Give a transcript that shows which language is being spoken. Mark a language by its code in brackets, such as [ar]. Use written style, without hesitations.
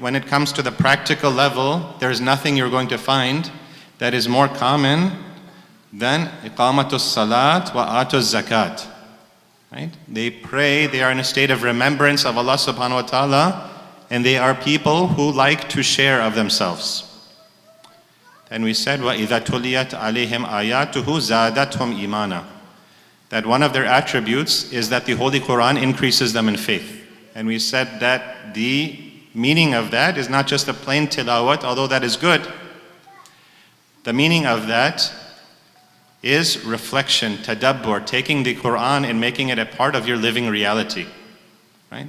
[en] When it comes to the practical level, there's nothing you're going to find that is more common than [ar] iqamatus salat wa atuz zakat. [en] Right? They pray, they are in a state of remembrance of Allah subhanahu wa ta'ala, and they are people who like to share of themselves. And we said, [ar] وَإِذَا تُلِيَتْ عَلَيْهِمْ آيَاتُهُ زَادَتْهُمْ إِيمَانًا. [en] That one of their attributes is that the Holy Quran increases them in faith. And we said that the meaning of that is not just a plain tilawat, although that is good. The meaning of that is reflection, tadabbur, taking the Quran and making it a part of your living reality. Right?